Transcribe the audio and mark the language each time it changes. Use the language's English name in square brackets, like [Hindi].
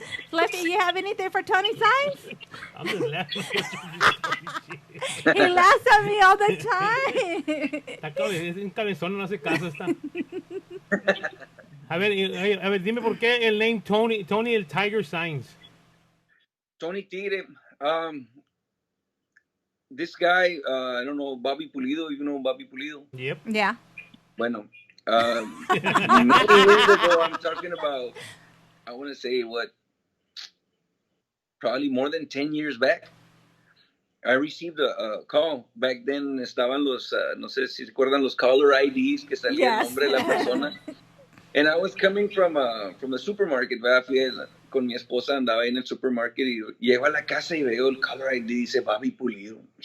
[English] Fluffy, you have anything for Tony Signs? I'm just laughing. He laughs at me all the time. [Spanish] Es un cabezón, no hace caso esta. A ver, dime por qué el name Tony el Tiger Signs. Tony Tigre. [English] This guy, I don't know, Bobby Pulido. You know Bobby Pulido? Yep. Yeah. Bueno, many years ago, I'm talking about, I want to say probably more than 10 years back. I received a call. Back then [Spanish] estaban los, no sé si se acuerdan los caller IDs que salía el nombre de la persona. [English] And I was coming from the supermarket, [Spanish] ¿verdad? Con mi esposa, andaba ahí en el supermarket y llego a la casa y veo el caller ID, dice Bobby Pulido.